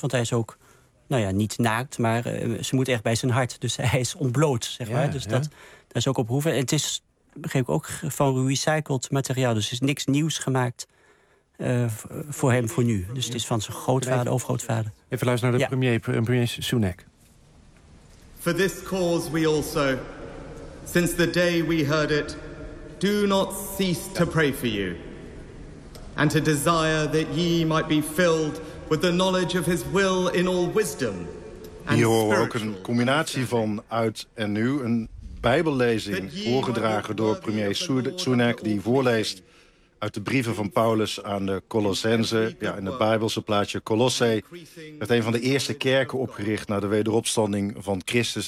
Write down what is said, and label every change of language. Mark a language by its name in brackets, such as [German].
[Dutch] Want hij is ook, nou ja, niet naakt. Maar ze moet echt bij zijn hart. Dus hij is ontbloot, zeg maar. Ja, dus ja. Dat is ook op hoeven. En het is, begreep ik, ook van recycled materiaal. Dus er is niks nieuws gemaakt. Voor hem, voor nu. Dus het is van zijn grootvader, overgrootvader. Even luisteren naar de premier Sunak. [English] For this cause we also, since the day we heard it, do not cease to pray for you and to desire that ye might be filled with the knowledge of his will in all wisdom. [Dutch] Hier horen we ook een combinatie van uit en nu. Een bijbellezing voorgedragen door premier Sunak die voorleest uit de brieven van Paulus aan de Colossense, ja, in het Bijbelse plaatje Colosse, werd een van de eerste kerken opgericht na de wederopstanding van Christus.